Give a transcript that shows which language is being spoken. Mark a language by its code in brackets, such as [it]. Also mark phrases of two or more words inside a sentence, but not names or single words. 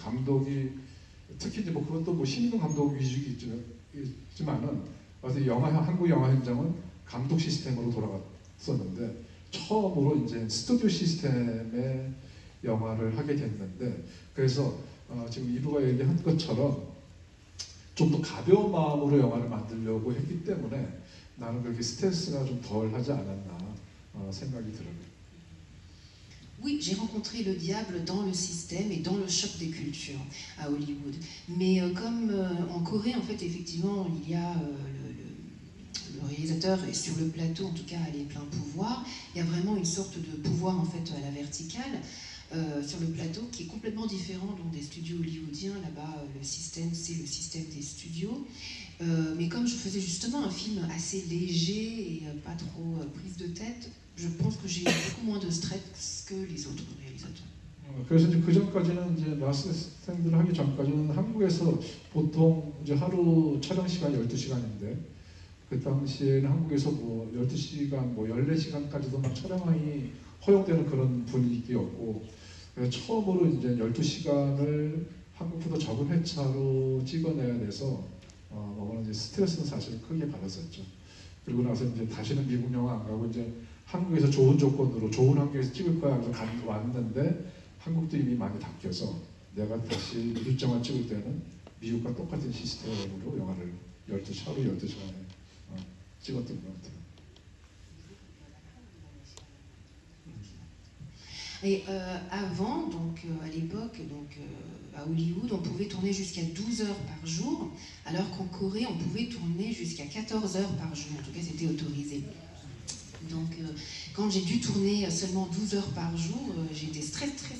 [ko] 감독이 특히 이제 뭐 그것도 뭐 신인 감독 위주이지만은 한국 영화 현장은 감독 시스템으로 돌아갔었는데 처음으로 이제 스튜디오 시스템의 영화를 하게 됐는데 그래서 지금 이브가 얘기한 것처럼 좀 더 가벼운 마음으로 영화를 만들려고 했기 때문에 나는 그렇게 스트레스가 좀 덜하지 않았나 생각이 들어요. [fr] Oui, j'ai rencontré le diable dans le système et dans le choc des cultures à Hollywood. Mais comme en Corée, en fait, effectivement, il y a le réalisateur est sur le plateau, en tout cas, a les pleins pouvoirs. Il y a vraiment une sorte de pouvoir, en fait, à la verticale sur le plateau qui est complètement différent donc, des studios hollywoodiens. Là-bas, le système, c'est le système des studios. Mais comme je faisais justement un film assez léger et pas trop prise de tête, je pense que j'ai beaucoup moins de stress que les autres réalisateurs. [ko] 그래서 이제 그 전까지는 이제 라스트 스탠드를 하기 전까지는 한국에서 보통 이제 하루 촬영 시간이 12시간인데 그 당시에는 한국에서 뭐 12시간, 뭐 14시간까지도 막 촬영이 허용되는 그런 분위기였고 그래서 처음으로 이제 12시간을 한국보다 적은 회차로 찍어내야 돼서 이제 스트레스는 사실 크게 받았었죠. 그리고 나서 이제 다시는 미국 영화 안 가고 이제 한국에서 좋은 조건으로 좋은 환경에서 찍을 거야 해서 왔는데 한국도 이미 많이 바뀌어서 내가 다시 일정을 찍을 때는 미국과 똑같은 시스템으로 영화를 하루 12시간에 찍었던 것 같아요. [fr] Et avant, donc à l'époque, à Hollywood, on pouvait tourner jusqu'à 12 heures par jour, alors qu'en Corée, on pouvait tourner jusqu'à 14 heures par jour. En tout cas, c'était autorisé. Donc, quand j'ai dû tourner seulement 12 heures par jour, j'ai été très stressée.